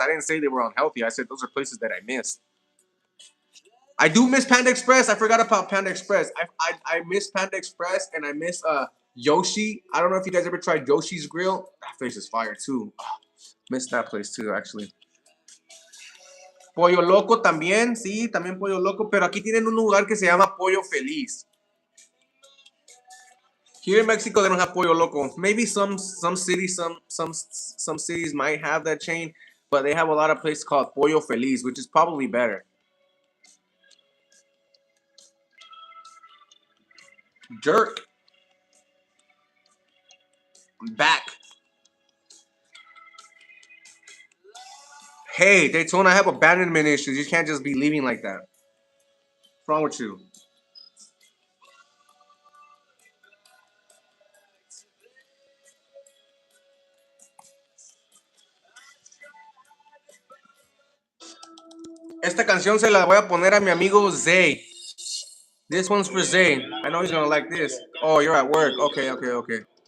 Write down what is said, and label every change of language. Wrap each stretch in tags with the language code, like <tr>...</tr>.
<en>I didn't say they were unhealthy. I said those are places that I miss. I do miss Panda Express. I forgot about Panda Express. I miss Panda Express and I miss Yoshi. I don't know if you guys ever tried Yoshi's Grill. That place is fire too. Miss that place too, actually.</en> <es>Pollo Loco también, sí, también Pollo Loco, pero aquí tienen un lugar que se llama Pollo Feliz.</es> <en>Here in Mexico, they don't have Pollo Loco. Maybe some cities, some cities might have that chain, but they have a lot of places called Pollo Feliz, which is probably better. Jerk, I'm back. Hey, Daytona, I have abandonment issues. You can't just be leaving like that. What's wrong with you?</en> <es>Esta canción se la voy a poner a mi amigo Zay.</es> <en>This one's for Zay. I know he's gonna like this. Oh, you're at work. Okay, okay, okay.</en>